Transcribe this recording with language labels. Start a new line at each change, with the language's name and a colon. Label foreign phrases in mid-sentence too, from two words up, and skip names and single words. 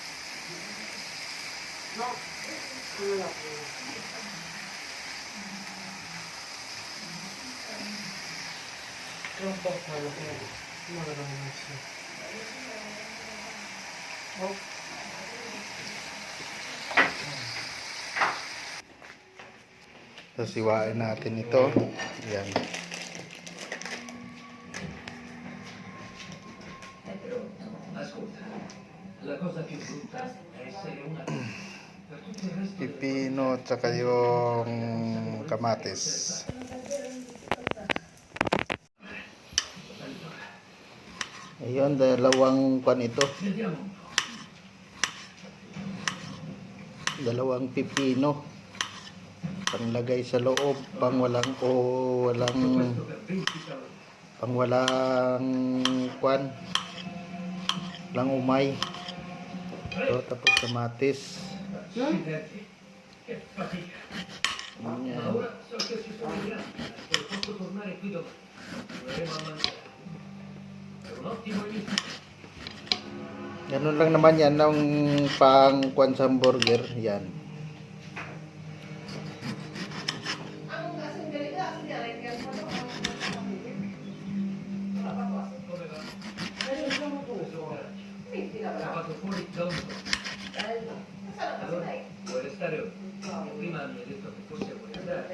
Filipino: Yung po, malaki. Malaki na siya. Oh. Tapos iwain natin ito. Yan.
Italian: Ascolta, la cosa più brutta è essere una... Per tutto il resto...
Filipino: Pipino at saka yung kamatis. Ayun, dalawang pan ito.
Italian: Vediamo un po'.
Filipino: Dalawang pipino. Panglagay sa loob, pang walang
Italian: Questo per 20 calorie.
Filipino: pang walang kwan. Walang umay. Ito, tapos kamatis.
Italian: Accidenti. Che fatica. Ma
Filipino: Yan.
Italian: ora so che ci sono i grandi e posso tornare qui domani. Proveremo a mangiare. È un ottimo inizio.
Filipino: Ganun lang naman yan ng pang kwan sa hamburger. Yan.
Italian: Come va? Lavato fuori da un po'. Allora, vuoi restare ora? Prima mi hai detto che forse vuoi andare.